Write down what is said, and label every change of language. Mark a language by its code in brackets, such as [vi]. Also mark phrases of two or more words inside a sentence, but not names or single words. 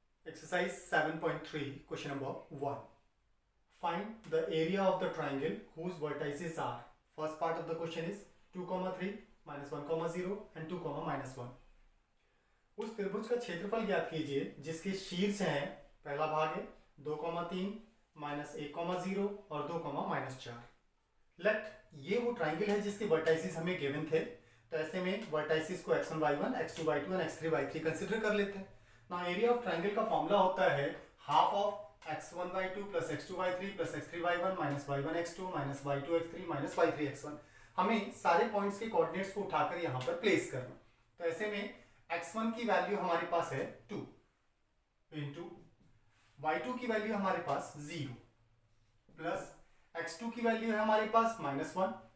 [en] Exercise 7.3, question number 1. Find the area of the triangle whose vertices are. First part of the question is 2, 3, minus 1, 0 and 2, minus 1. [hi] उस त्रिभुज का क्षेत्रफल ज्ञात कीजिए जिसके शीर्ष हैं, पहला भाग है 2, 3, माइनस 1, 0 और 2, माइनस 4. लेट ये वो ट्राइंगल है जिसके वर्टाइसिस हमें गिवन थे, तो ऐसे में वर्टाइसिस को x1 y1, x2 y2 और x3 y3 कंसिडर कर लेते हैं. ना [en] area of triangle [hi] का फॉर्मूला होता है [en] half of x1 y2 plus x2 y3 plus x3 y1 minus y1 x2 minus y2 x3 minus y3 x1. [hi] हमें सारे पॉइंट्स के कोऑर्डिनेट्स को उठाकर यहाँ पर प्लेस करना. तो ऐसे में x1 की वैल्यू हमारे पास है 2 इंटू y2 की वैल्यू हमारे पास 0 प्लस x2 की वैल्यू है हमारे पास -1